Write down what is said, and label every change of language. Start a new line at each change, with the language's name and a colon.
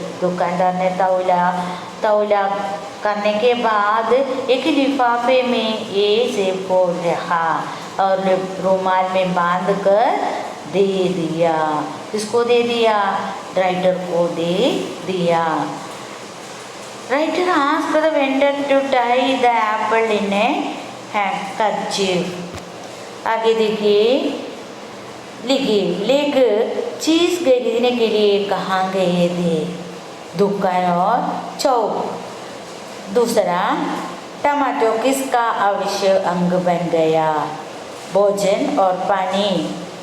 Hindi: दुकानदार ने तौला करने के बाद एक लिफाफे में ये सेब को रखा और रुमाल में बांध कर दे दिया। किसको दे दिया, राइटर को दे दिया।
English: Writer asked the vendor to tie the apple in a handkerchief।
Hindi: आगे देखिए, लेकर चीज़ खरीदने के लिए कहाँ गए थे, दुकान और चौक। दूसरा, टमाटो किसका अवश्य अंग बन गया, भोजन और पानी।